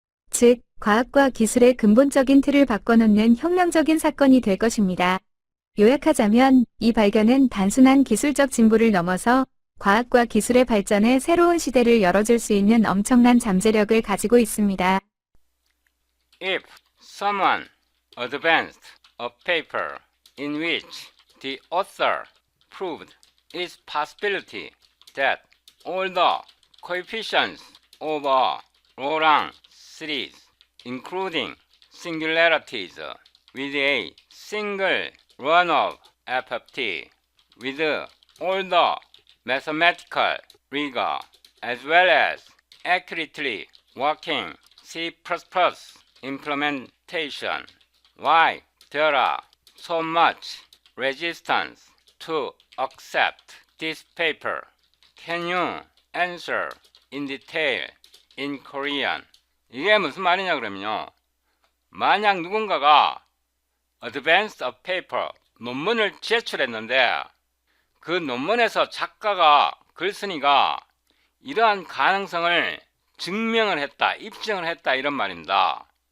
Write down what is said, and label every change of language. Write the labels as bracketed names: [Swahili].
[Korean] 즉, 과학과 기술의 근본적인 틀을 바꿔놓는 혁명적인 사건이 될 것입니다. 요약하자면 이 발견은 단순한 기술적 진보를 넘어서 과학과 기술의 발전에 새로운 시대를 열어줄 수 있는 엄청난 잠재력을 가지고 있습니다. [English] If someone advanced a paper in which the author proved its possibility that all the coefficients of a Laurent series, including singularities with a single run of FFT, with all the mathematical rigor, as well as accurately working C++ implementation. Why there are so much resistance to accept this paper? Can you answer in detail in Korean? [Korean] 이게 무슨 말이냐 그러면요. 만약 누군가가 [English] advanced a paper, [Korean] 논문을 제출했는데 그 논문에서 작가가 글쓴이가 이러한 가능성을 증명을 했다, 입증을 했다 이런 말입니다.